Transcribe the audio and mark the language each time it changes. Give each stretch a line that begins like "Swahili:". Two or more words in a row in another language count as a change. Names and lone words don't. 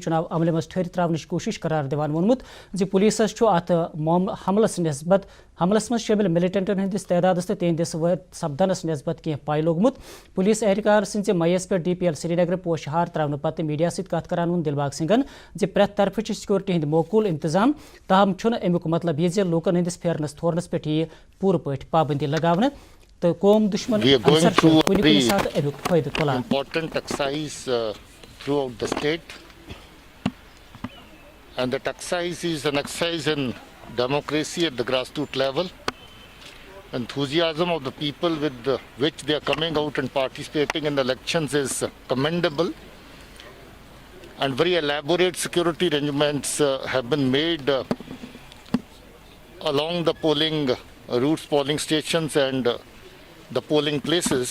Kashmiri: چناو عملہ مز ٹھہر تراونچ کوشش قرار دِوان وونمت زِ پولیسس ات حملس مز شٲمِل ملٹنٹن ہندس تعدادس تہٕ تہنٛدِس سپدنس نسبت کینٛہہ پاے لوگمُت پولیس اہلکار سٕنٛزِ میس پٮ۪ٹھ ڈی پی ایل سری نگر پوشہار تراونہٕ پتہٕ میڈیا سۭتۍ کتھ کران ووٚن دل باغ سنگھن زِ پرٛٮ۪تھ طرفہٕ چھِ سکیورٹی ہٕنٛدۍ موقوٗل انتظام تاہم چھُنہٕ امیُک مطلب یہِ زِ لوٗکن ہٕنٛدِس پھیرنس تھورنس پٮ۪ٹھ یِیہِ پوٗرٕ پٲٹھۍ پابندی لگاونہٕ تو قوم دشمن
English: important exercise throughout the state, and that exercise is an exercise in democracy at the grassroots level. Enthusiasm of the people with which they are coming out and participating in the elections is commendable, and very elaborate security arrangements have been made along the polling routes, polling stations and the polling places.